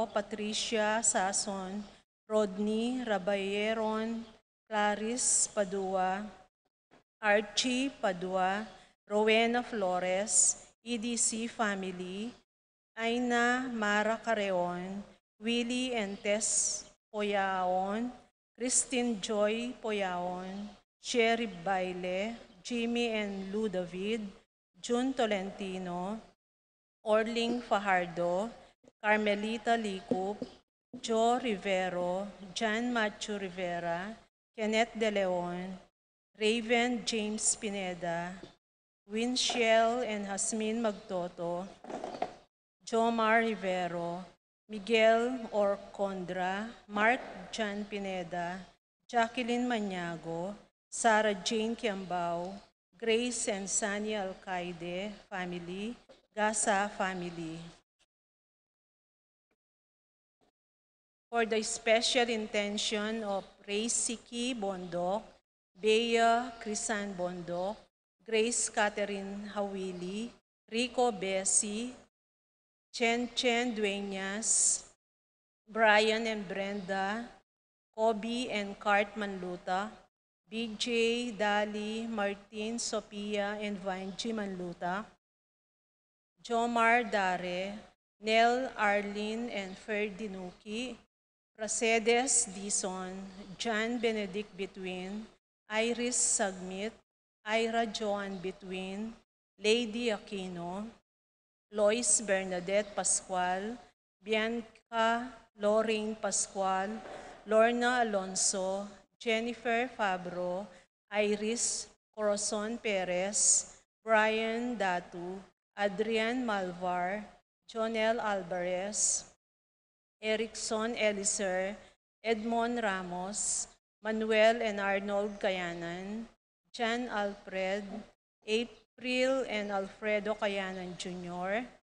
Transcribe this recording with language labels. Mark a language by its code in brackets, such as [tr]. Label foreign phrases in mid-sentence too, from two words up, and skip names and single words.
[en] Patricia Sason, Rodney Rabayeron, Clarice Padua, Archie Padua, Rowena Flores, EDC family, Aina Mara Careon, Willie and Tess Poyaon, Christine Joy Poyaon, Sherry Baile, Jimmy and Lou David, June Tolentino, Orling Fajardo, Carmelita Licup, Joe Rivero, John Macho Rivera, Kenneth De Leon, Raven James Pineda, Winchell and Hasmin Magtoto, Jomar Rivero, Miguel Orcondra, Mark John Pineda, Jacqueline Maniago, Sarah Jane Kiambao, Grace and Sani Alcaide family, Gasa family. For the special intention of Ray Siki Bondok, Bea Crisan Bondok, Grace Catherine Hawili, Rico Bessie, Chen Chen Dueñas, Brian and Brenda, Kobe and Cartman Luta, BJ, Dali, Martin, Sophia, and Vanji Manluta, Jomar Dare, Nel Arlene and Ferdinuki, Pracedes Dison, John Benedict Between, Iris Sagmit, Ira Joan Between, Lady Aquino, Lois Bernadette Pascual, Bianca Lorraine Pascual, Lorna Alonso, Jennifer Fabro, Iris Corazon Perez, Brian Datu, Adrian Malvar, Jonel Alvarez, Erickson Elizer, Edmond Ramos, Manuel and Arnold Cayanan, Jan Alfred, April and Alfredo Cayanan Jr.,